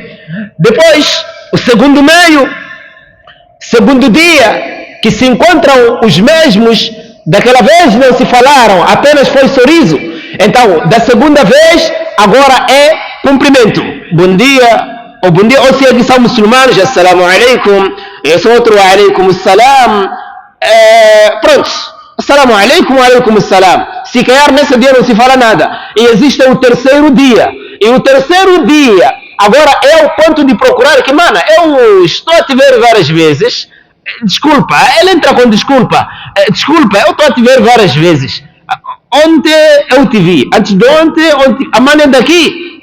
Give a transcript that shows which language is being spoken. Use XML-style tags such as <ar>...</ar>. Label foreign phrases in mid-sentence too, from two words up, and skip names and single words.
<pt>Depois, o segundo meio, segundo dia, que se encontram os mesmos, daquela vez não se falaram, apenas foi sorriso. Então, da segunda vez, agora é cumprimento. Bom dia, ou se é que são muçulmanos,</pt> <ar>السلام عليكم,</ar> <pt>e sou outro,</pt> <ar>عليكم السلام.</ar> <pt>Pronto,</pt> <ar>السلام عليكم, عليكم السلام.</ar> <pt>Se calhar nesse dia não se fala nada. E existe o terceiro dia. E o terceiro dia, agora é o ponto de procurar que, mano, eu estou a te ver várias vezes. Desculpa, ele entra com desculpa. Desculpa, eu estou a te ver várias vezes. Ontem eu te vi, antes de ontem, a mana é daqui.</pt>